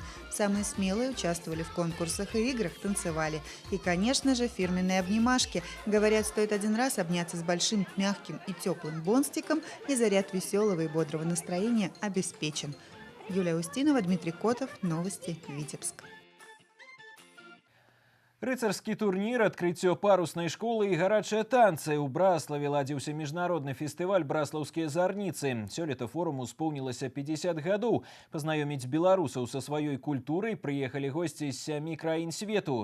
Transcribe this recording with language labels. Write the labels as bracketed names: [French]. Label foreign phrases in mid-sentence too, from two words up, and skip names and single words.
[Russian] Самые смелые участвовали в конкурсах и играх, танцевали. И, конечно же, фирменные обнимашки. Говорят, стоит один раз обняться с большим, мягким и теплым бонстиком, и заряд веселого и бодрого настроения обеспечен. Юлия Устинова, Дмитрий Котов. Новости. Витебск. [Belarusian] Рыцарскі турнір, адкрыццё паруснай школы і гарачыя танцы. У Браславе ладзіўся міжнародны фестываль «Браслаўскія зарніцы». Сёлета форуму исполнілася 50 гадоў. Пазнаёміць беларусаў са сваёй культурай прыехалі госці з 7 краін свету.